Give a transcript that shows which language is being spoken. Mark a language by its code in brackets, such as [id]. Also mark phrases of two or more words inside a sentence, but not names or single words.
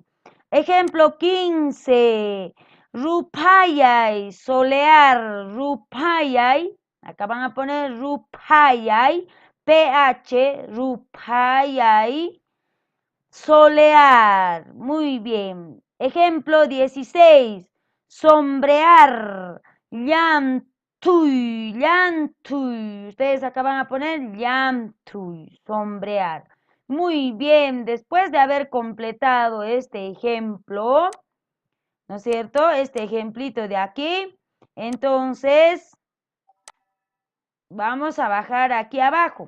[es] Ejemplo 15. Rupayay. Solear. Rupayay. Acá van a poner rupayay. PH. Rupayay. Solear. Muy bien. Ejemplo 16. Sombrear. [qu] Llantuy. Llantuy. [es] Ustedes acá van a poner llantuy. Sombrear. Muy bien. Después de haber completado este ejemplo, ¿no es cierto? Este ejemplito de aquí. Entonces, vamos a bajar aquí abajo.